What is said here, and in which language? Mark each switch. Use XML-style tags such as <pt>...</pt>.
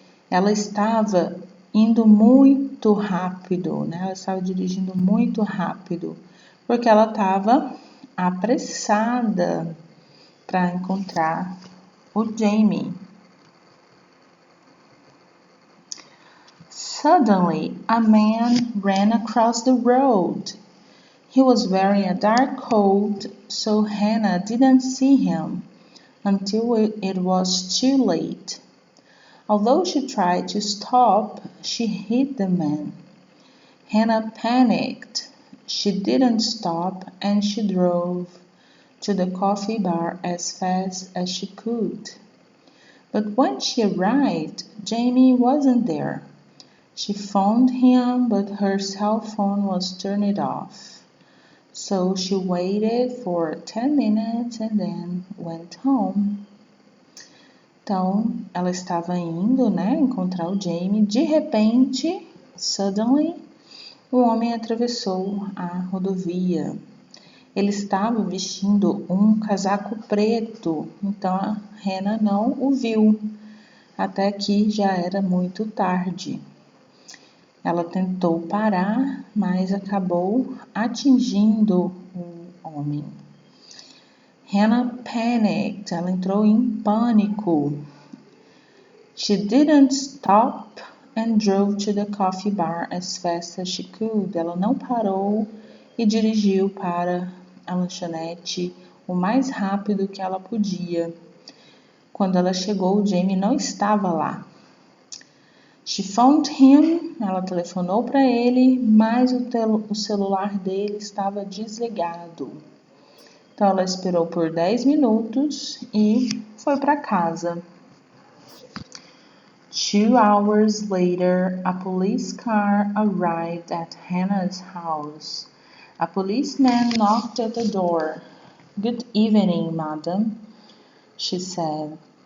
<pt>Ela estava indo muito rápido, né? Ela estava dirigindo muito rápido, porque ela estava apressada para encontrar o Jamie.</pt> <en>Suddenly, a man ran across the road. He was wearing a dark coat, so Hannah didn't see him until it was too late. Although she tried to stop, she hit the man. Hannah panicked. She didn't stop and she drove to the coffee bar as fast as she could. But when she arrived, Jamie wasn't there. She phoned him, but her cell phone was turned off. So she waited for 10 minutes and then went home.</en> <pt>Então, ela estava indo, né, encontrar o Jamie. De repente,</pt> <en>suddenly,</en> <pt>o homem atravessou a rodovia. Ele estava vestindo um casaco preto, então a Hannah não o viu, até que já era muito tarde. Ela tentou parar, mas acabou atingindo o homem.</pt> <en>Hannah panicked.</en> <pt>Ela entrou em pânico.</pt> <en>She didn't stop and drove to the coffee bar as fast as she could.</en> <pt>Ela não parou e dirigiu para a lanchonete o mais rápido que ela podia. Quando ela chegou, o Jamie não estava lá.</pt> <en>She phoned him.</en> <pt>Ela telefonou para ele, mas o celular dele estava desligado. Então, ela esperou por 10 minutos e foi para casa.</pt> <en>2 hours later, a police car arrived at Hannah's house. A policeman knocked at the door. Good evening, madam, she said.</en>